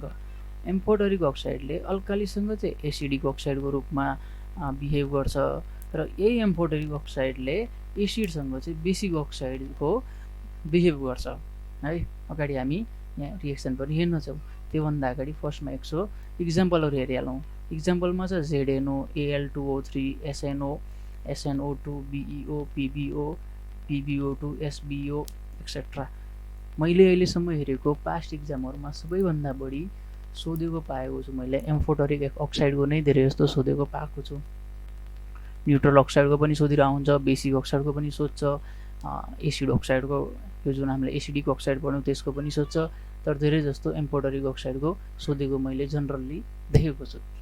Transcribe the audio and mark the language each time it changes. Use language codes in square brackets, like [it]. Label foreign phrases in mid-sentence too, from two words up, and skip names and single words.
[en] amphoteric oxide-le [ne] अल्कालीसँग चाहिँ [en] acidic oxide-ko [ne] रूपमा बिहेभ गर्छ र यही [en] amphoteric oxide-le [ne] एसिडसँग चाहिँ [en] basic oxide-ko [ne] बिहेभ गर्छ है। अगाडि हामी यहाँ रिएक्सन पनि हेर्नेछौँ, त्योभन्दा अगाडि फर्स्टमा इक्जाम्पलहरू हेरिहालौँ। इक्जाम्पलमा छ ZNO, Al2O3, SNO, SNO2, BeO, PbO, PbO2, SbO एक्सेट्रा। मैले अहिलेसम्म हेरेको [en] past exams-haruma [ne] सबैभन्दा बढी सोधेको पाएको छु मैले [en] amphoteric oxide-ko [ne] नै धेरै जस्तो सोधेको पाएको छु। [en] neutral oxide-ko [ne] पनि सोधिरहेको हुन्छ, [en] basic oxide-ko [ne] पनि सोध्छ, [en] acid oxide-ko [ne] यो जुन हामीले [en] acidic oxide [ne] पढ्यौँ त्यसको पनि सोध्छ, तर धेरै जस्तो [en] amphoteric oxide-ko [ne] सोधेको मैले जनरली देखेको छु।